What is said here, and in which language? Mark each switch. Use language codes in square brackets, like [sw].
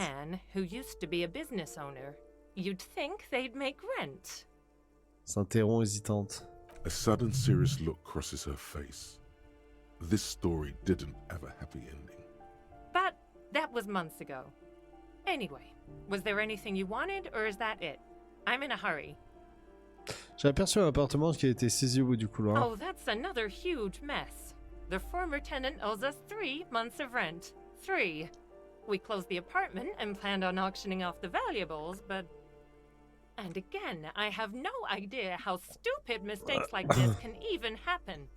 [en] man who used to be a business owner. You'd think they'd make rent. [fr] S'interrompt hésitante. [en] A sudden serious look crosses her face. This story didn't have a happy ending. But that was months ago. Anyway, was there anything you wanted, or is that it? I'm in a hurry. [fr] J'ai aperçu un appartement qui a été saisi au bout du couloir. [en] Oh, that's another huge mess. The former tenant owes us 3 months of rent. 3. We closed the apartment and planned on auctioning off the valuables, but... And again, I have no idea how stupid mistakes like this can even happen.